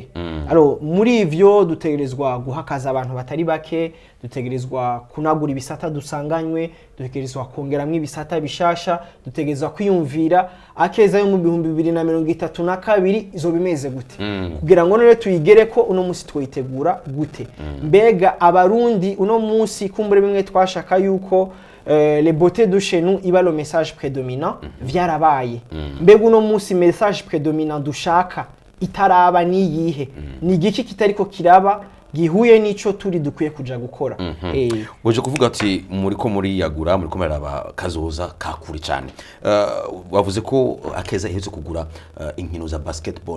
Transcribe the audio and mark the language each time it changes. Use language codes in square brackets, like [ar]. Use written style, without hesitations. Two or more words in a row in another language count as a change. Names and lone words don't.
[rn] Alors muri ivyo dutegerezwa guhakaza abantu batari bake, dutegerezwa kunagura ibisata dusanganywe, dutegerezwa kongeramwe ibisata bishasha, dutegerezwa kwiyumvira Akeza yo mu 2032 izo bimeze gute, kugira ngo none tuyigere ko uno musi twitegura gute. Mbega abarundi uno musi kumbure bimwe twashaka yuko [fr] les beautés de chez nous [rn] iba [fr] le message prédominant [rn] vyarabaye. Mbega uno musi [fr] message prédominant [rn] dushaka itaraba niyihe, ni igiki kitariko kiraba gihuye nico turi dukwiye kuja gukora. Uje kuvuga ati muri yagura muri komeraba kazoza kakuri cyane. Wavuze ko Akeza iheze kugura inkino za basketball.